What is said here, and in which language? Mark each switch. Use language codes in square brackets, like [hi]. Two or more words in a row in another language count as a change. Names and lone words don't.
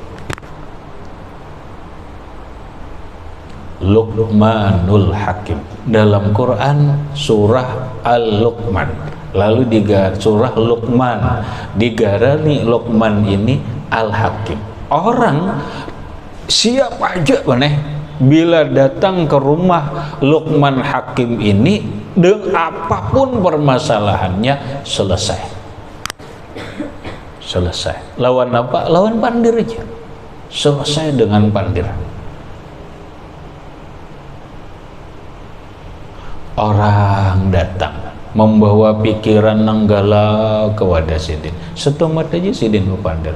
[id] Luqmanul Hakim dalam Quran surah Al-Luqman, lalu di surah Luqman digarani Luqman ini Al-Hakim. Orang siapa aja beneh bila datang ke rumah Luqman Hakim ini, dengan apapun permasalahannya selesai. [bjn] Lawan apa? Lawan pandir aja. [id] Selesai dengan pandir. [bjn] Orang datang membawa pikiran nanggala ke wadah sidin. Setomat aja sidin pandir.